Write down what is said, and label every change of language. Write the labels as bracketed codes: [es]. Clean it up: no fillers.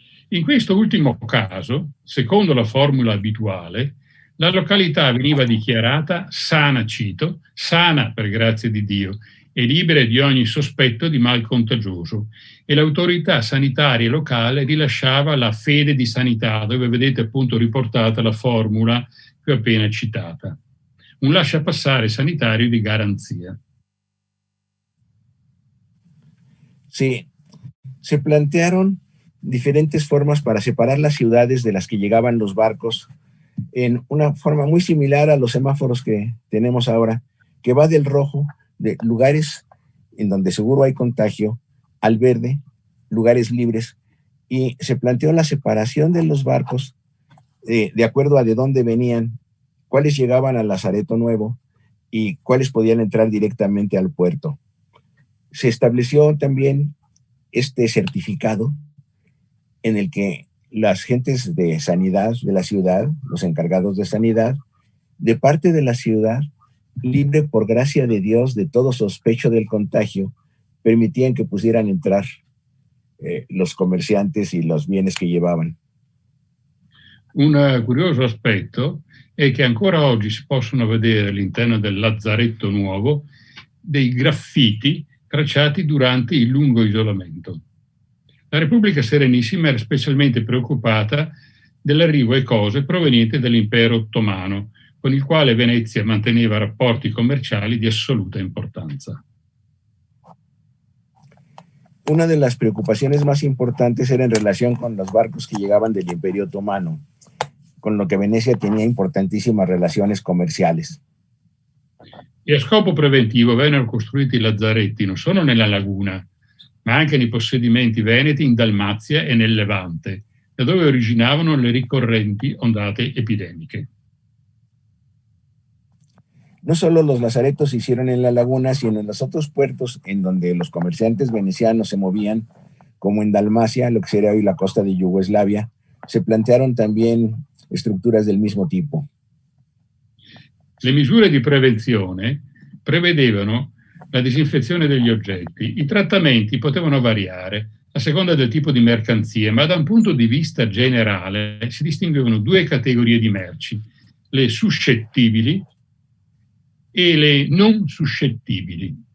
[it] In questo ultimo caso, secondo la formula abituale, la località veniva dichiarata sana, cito, sana per grazia di Dio e libera di ogni sospetto di mal contagioso, e l'autorità sanitaria locale rilasciava la fede di sanità, dove vedete appunto riportata la formula che ho appena citata. Un lasciapassare sanitario di garanzia. [es] Sí, se plantearon diferentes formas para separar las ciudades de las que llegaban los barcos en una forma muy similar a los semáforos que tenemos ahora, que va del rojo, de lugares en donde seguro hay contagio, al verde, lugares libres, y se planteó la separación de los barcos de acuerdo a de dónde venían, cuáles llegaban al Lazareto Nuevo y cuáles podían entrar directamente al puerto. Se estableció también este certificado en el que las gentes de sanidad de la ciudad, los encargados de sanidad, de parte de la ciudad, libre por gracia de Dios de todo sospecho del contagio, permitían que pudieran entrar los comerciantes y los bienes que llevaban. [it] Un curioso aspetto è che ancora oggi si possono vedere all'interno del Lazzaretto Nuovo dei graffiti tracciati durante il lungo isolamento. La Repubblica Serenissima era specialmente preoccupata dell'arrivo e cose provenienti dall'impero ottomano, con il quale Venezia manteneva rapporti commerciali di assoluta importanza. [es] Una de las preocupaciones más importantes era en relación con los barcos que llegaban del Imperio Otomano, con lo que Venecia tenía importantísimas relaciones comerciales. [it] E a scopo preventivo vennero costruiti lazzaretti non solo nella laguna, ma anche nei possedimenti veneti in Dalmazia e nel Levante, da dove originavano le ricorrenti ondate epidemiche. [es] No solo los lazaretos se hicieron en la laguna, sino en los otros puertos en donde los comerciantes venecianos se movían, como en Dalmacia, lo que sería hoy la costa de Yugoslavia, se plantearon también estructuras del mismo tipo. [it] Le misure di prevenzione prevedevano la disinfezione degli oggetti. I trattamenti potevano variare a seconda del tipo di mercanzie, ma da un punto di vista generale si distinguevano due categorie di merci: le suscettibili e le non suscettibili.